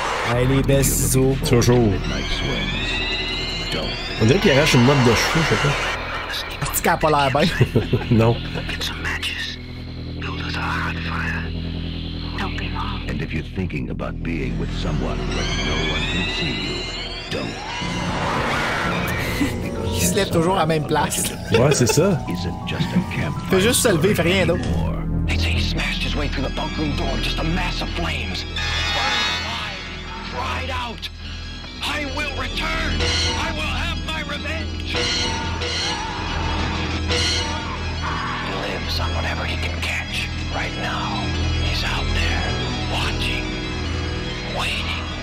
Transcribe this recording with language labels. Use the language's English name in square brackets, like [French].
[French] Hey, les belles ciseaux. Toujours. On dirait qu'il arrache une mode de cheveux, je sais pas. Petit qui a pas l'air bien. Non. [English] And if you're thinking about being with someone but no one can see you, don't. [French] Il se lève toujours à la même place. Ouais, c'est ça. [English] Isn't just a campfire. [French] Il fait juste se lever, il fait rien d'autre. [English] They say he smashed his way through the bunk room door, just a mass of flames. Burned alive, cried out, I will return! I will have my revenge! He lives on whatever he can catch. Right now, he's out there, watching, waiting.